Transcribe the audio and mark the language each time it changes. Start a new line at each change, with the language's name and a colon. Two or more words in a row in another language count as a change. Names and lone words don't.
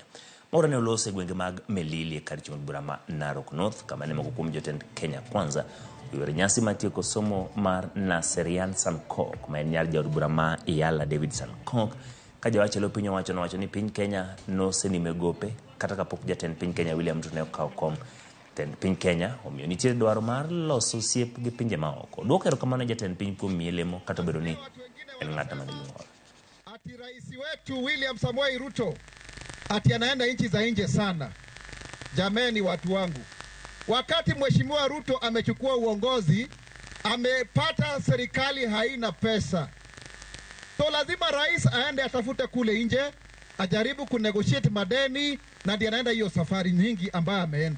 Luo (Kenya and Tanzania): Mwaura ne olose gwenge mag Melili kar chiwo bura ma Narok North kama ne moko kuom jotend Kenya Kwanza oyuoro nyasi matieko somo mar Naserian Sankok ma en nyar jaod bura ma Iyala David Sankok ka jawach elo piny owacho nowacho ni piny Kenya nosenime gope kata kapok jatend piny Kenya William Ruto ne okawo kom jatend piny Kenya omiyo nitie dwaro mar loso osiep gi pinje maoko. Duoko erokamano jatend piny kuom mielemo kata bedo ni en ng'at ma nigi ng'ol.
Swahili: Ati rais wetu William Samoei Ruto ati anaenda nchi za nje sana. Jameni watu wangu, wakati mheshimiwa Ruto amechukua uongozi, amepata serikali haina pesa. So lazima rais aende atafute kule nje, ajaribu kunegotiate madeni na ndiye anaenda hiyo safari nyingi ambayo ameenda.